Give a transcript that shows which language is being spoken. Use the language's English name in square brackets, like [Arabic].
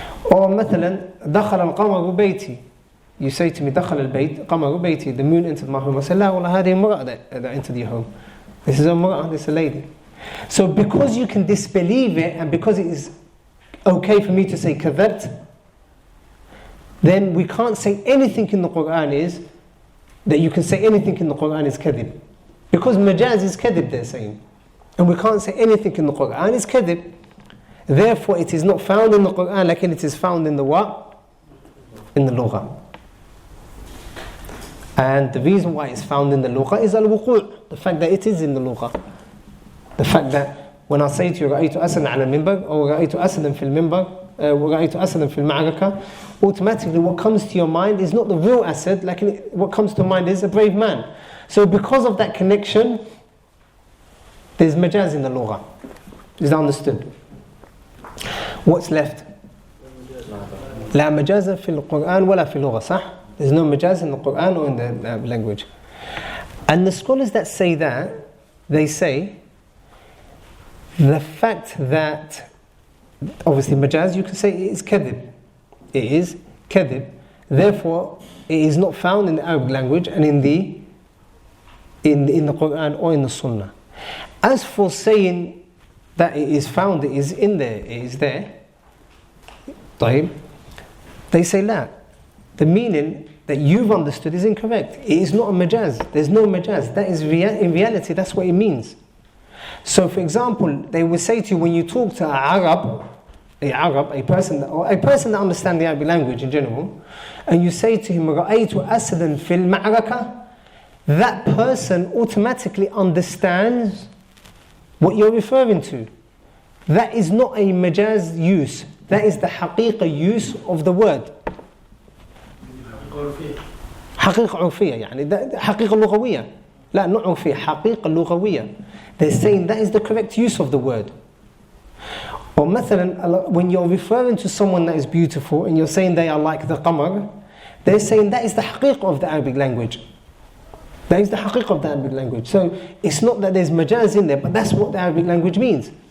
[English] Or [Arabic] مثلا, دخل القمر بيتي. [English] You say to me, [Arabic] دخل البيت, قمر بيتي. [English] The moon entered my home. I say, [Arabic] لا, والله هذه امرأة [English] that entered your home. This is a امرأة, this is a lady. So because you can disbelieve it, and because it is okay for me to say كذبت, then we can't say anything in the Quran is that you can say anything in the Quran is kadhib. Because majaz is kadhib, they're saying. And we can't say anything in the Quran is kadhib. Therefore it is not found in the Quran like it is found in the what? In the lugha. And the reason why it's found in the lugha is al-wuqu', the fact that it is in the lugha. The fact that when I say to you [Arabic] رأيت أسدا على المنبر [English] or [Arabic] رأيت أسدا في المنبر ورأيت أسدا في المعركة, [English] automatically what comes to your mind is not the real Asad, like what comes to mind is a brave man. So because of that connection, there's majaz in the lugha. Is that understood? What's left? [Arabic] لا مجاز في القرآن ولا في اللغة, صح? [English] There's no majaz in the Quran or in the language. And the scholars that say that, they say the fact that obviously majaz, you can say it is kadhib. It is kadhib. Therefore, it is not found in the Arabic language and in the Quran or in the Sunnah. As for saying that it is found, it is in there, it is there. [Arabic] طيب. [English] They say la. The meaning that you've understood is incorrect. It is not a majaz. There's no majaz. That is in reality, that's what it means. So for example, they will say to you when you talk to a person that understands the Arabic language in general, and you say to him, [Arabic] رَأَيْتُ أَسَدًا فِي الْمَعْرَكَةِ, [English] that person automatically understands what you're referring to. That is not a majaz use. That is the haqiqah use of the word. [Arabic] حقيقة عرفية يعني حقيقة لغوية. لا, [English] not [Arabic] عرفية, حقيقة لغوية. [English] They're saying that is the correct use of the word. Or [Arabic] مثلا, [English] when you're referring to someone that is beautiful and you're saying they are like the qamar, they're saying that is the haqiqah of the Arabic language. That is the haqiqah of the Arabic language. So it's not that there's majaz in there, but that's what the Arabic language means.